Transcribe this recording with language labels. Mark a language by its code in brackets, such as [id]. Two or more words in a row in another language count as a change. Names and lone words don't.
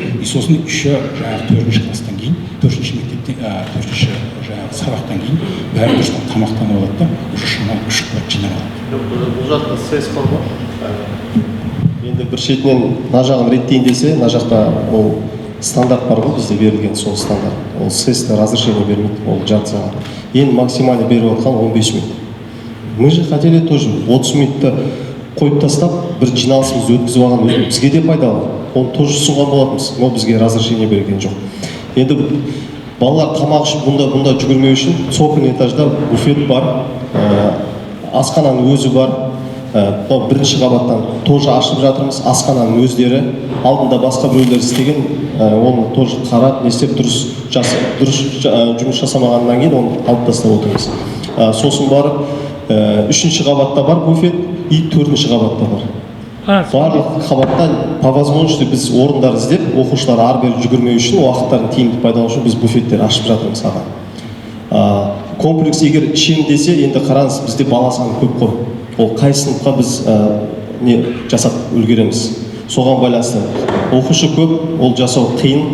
[kk] И сосын жаңағы 4-ші класстан кейін, 4-ші мектептен, 4-ші жаңағы сабақтан кейін бәрі дұрыстан тамақтанып алады да, уже шамалы күшіктер жинап алады. Бұл жақта сес бар ма? Енді бір шетінен мына жағын реттейін десе, мына жақта ол стандарт бар ғой, бізде берілген сол стандарт. Ол сесті разрешение бермейді, ол жарты сағат. Ең максимально беріп отқан 15 минут. [ru] Мы же хотели тоже [kk] 30 минутты қойып тастап, бір жиналысымызды өткізіп алған бізге де пайдалы. Оны тоже ұсынған болатынбыз, но бізге разрешение берген жоқ. Енді балалар тамақ ішіп бұнда жүгірмеу үшін [ru] цокольный этажда [kk] буфет бар, асхананың өзі бар. Бірінші қабаттан тоже ашып жатырмыз, асхананың өздері, алдында басқа біреулер істеген, оны тоже қарап, не істеп дұрыс жұмыс жасамағаннан кейін оны алып тастап отырмыз. Сосын барып, 3-ші қабатта бар буфет и 4-ші қабатта бар. Барлық қабаттан [ru] по возможности [kk] біз орындар іздеп, оқушылар ары-бері жүгірмеу үшін, уақыттарын тиімді пайдалану үшін біз буфеттер ашып жатырмыз аға. Комплекс егер ішем десе, енді қараңыз, бізде бала саны көп қой. Ол қай сыныпқа біз не жасап үлгереміз. Соған байланысты оқушы көп, ол жасау қиын.